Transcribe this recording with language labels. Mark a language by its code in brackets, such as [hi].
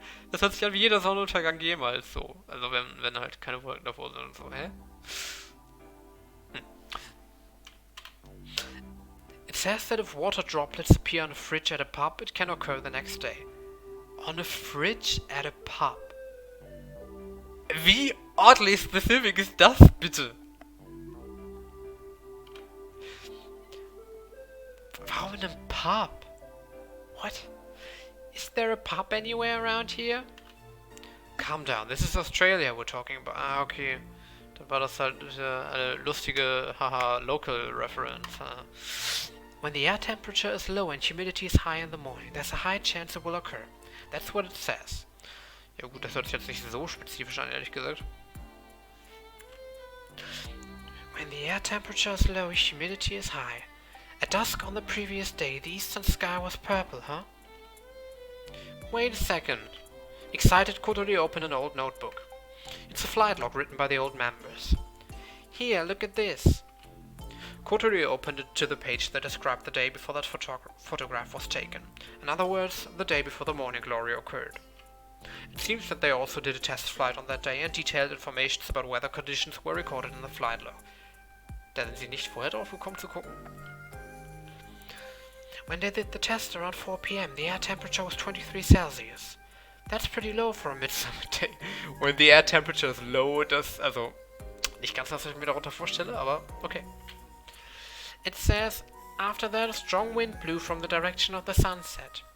[de] Das hört sich an wie jeder Sonnenuntergang jemals so. Also wenn halt keine Wolken davor sind und so, hä? [en] It says that if water droplets appear on a fridge at a pub, it can occur the next day. On a fridge at a pub? [de] Wie [en] oddly specific [de] ist das bitte? Warum in einem Pub? [en] What? Is there a pub anywhere around here? Calm down, this is Australia we're talking about. Ah, okay. [de] Dann war das halt eine lustige, haha, [en] local reference. When the air temperature is low and humidity is high in the morning, there's a high chance it will occur. That's what it says. [de] Ja gut, das hört sich jetzt nicht so spezifisch an, ehrlich gesagt. [en] When the air temperature is low, humidity is high. At dusk on the previous day, the eastern sky was purple, huh? Wait a second. Excited, Kotori opened an old notebook. It's a flight log written by the old members. Here, look at this. Kotori opened it to the page that described the day before that photograph was taken. In other words, the day before the morning glory occurred. It seems that they also did a test flight on that day and detailed information about weather conditions were recorded in the flight log. [de] Da sind sie nicht vorher drauf gekommen zu gucken. [en] When they did the test around 4 p.m., the air temperature was 23 Celsius. That's pretty low for a midsummer day. When the air temperature is low, [de] das, also, nicht ganz, was ich mir darunter vorstelle, aber okay. [en] It says, after that a strong wind blew from the direction of the sunset.